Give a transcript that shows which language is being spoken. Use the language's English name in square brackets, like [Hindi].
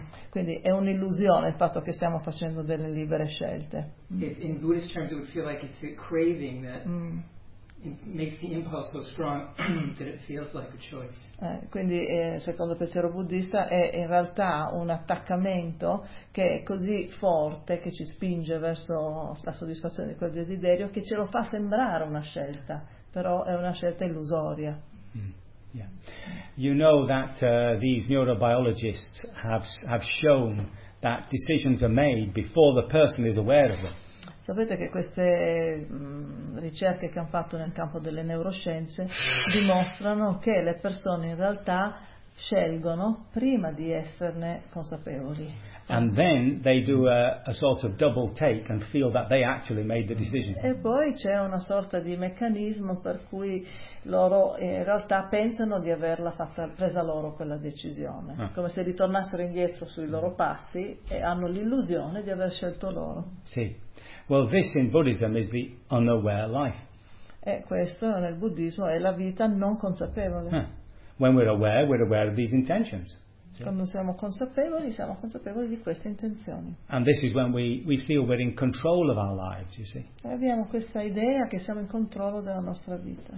[Italian] Quindi è un'illusione il fatto che stiamo facendo delle libere scelte. [English] In Buddhist terms, it would feel like it's a craving that. It makes the impulse so strong that it feels like a choice. [Italian] Quindi secondo il pensiero buddista è in realtà un attaccamento che è così forte che ci spinge verso la soddisfazione di quel desiderio che ce lo fa sembrare una scelta, però è una scelta illusoria. [English] You know that these neurobiologists have shown that decisions are made before the person is aware of them. [Italian] Sapete che queste ricerche che hanno fatto nel campo delle neuroscienze dimostrano che le persone in realtà scelgono prima di esserne consapevoli. [English] And then they do a sort of double take and feel that they actually made the decision. [Italian] E poi c'è una sorta di meccanismo per cui loro in realtà pensano di averla presa loro quella decisione, come se ritornassero indietro sui loro passi e hanno l'illusione di aver scelto loro. Sì. [English] Well, this in Buddhism is the unaware life. [Italian] E questo nel buddismo è la vita non consapevole. [English] When we're aware of these intentions. [Italian] Quando siamo consapevoli di queste intenzioni. [English] And this is when we feel we're in control of our lives, you see. [Italian] E abbiamo questa idea che siamo in controllo della nostra vita.